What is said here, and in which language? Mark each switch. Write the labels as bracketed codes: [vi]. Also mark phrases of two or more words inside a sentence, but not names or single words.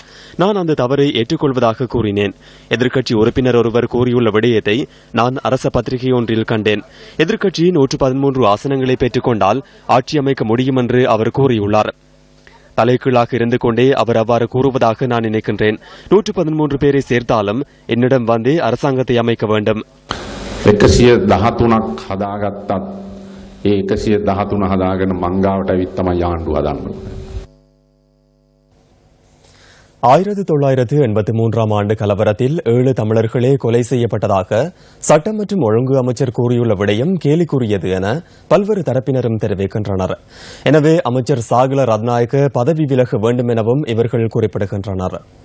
[ta] நான் அந்த தவறை ஏற்றுக்கொள்வதாக கூறினேன். எதிர்க்கட்சி உறுப்பினர் ஒருவர் கூறியுள்ள விடயத்தை நான் அரச பத்திரிகை ஒன்றில் கண்டேன். எதிர்க்கட்சி 113 ஆசனங்களை பெற்றுக் கொண்டால் ஆட்சி அமைக்க முடியும் என்று அவர் கூறியுள்ளார். தலைகீழாக இருந்து கொண்டே அவர் அவ்வாறு கூறுவதாக நான் நினைக்கின்றேன். 113 பேரை சேர்த்தாலும் என்னிடம் வந்தே அரசாங்கத்தை அமைக்க வேண்டும். [si] 113ක් හදාගත්තත් ඒ 113 හදාගෙන මංගාවට ඇවිත් තමයි ආණ්ඩුව හදන්නේ. [ta] 1983ஆம் ஆண்டு கலவரத்தில் 7 தமிழர்களே கொலை செய்யப்பட்டதாக சட்டம் மற்றும் ஒழுங்கு அமைச்சர் கூறியுள்ள விடயம் கேலிக்குரியது என பல்வேறு தரப்பினரும் தெரிவிக்கின்றனர். எனவே அமைச்சர் சாகல ரத்நாயக்க பதவி விலக வேண்டும் எனவும் இவர்கள் குறிப்பிடுகின்றனர்.